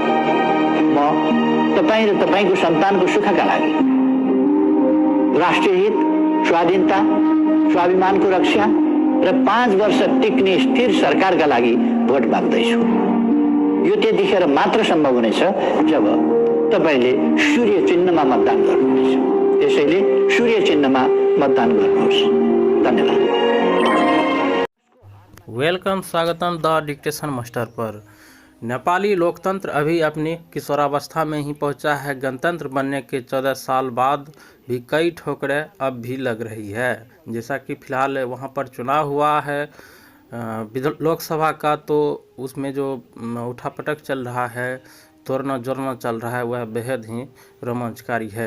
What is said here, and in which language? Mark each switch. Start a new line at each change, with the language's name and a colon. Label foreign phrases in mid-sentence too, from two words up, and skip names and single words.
Nepali: म तपाईँ र तपाईँको सन्तानको सुखका लागि, राष्ट्रिय हित, स्वाधीनता, स्वाभिमानको रक्षा र 5 वर्ष टिक्ने स्थिर सरकारका लागि भोट माग्दैछु। यो त्यतिखेर मात्र सम्भव हुनेछ जब तपाईले सूर्य चिन्हमा मतदान गर्नुहुनेछ। त्यसैले सूर्य चिन्हमा मतदान गर्नुहोस्। धन्यवाद।
Hindi: वेलकम, स्वागतम द डिक्टेशन मास्टर पर। नेपाली लोकतंत्र अभी अपनी किशोरावस्था में ही पहुंचा है। गणतंत्र बनने के 14 साल बाद भी कई ठोकरें अब भी लग रही है। जैसा कि फिलहाल वहां पर चुनाव हुआ है लोकसभा का, तो उसमें जो उठापटक चल रहा है, तोड़ना जोड़ना चल रहा है, वह बेहद ही रोमांचकारी है।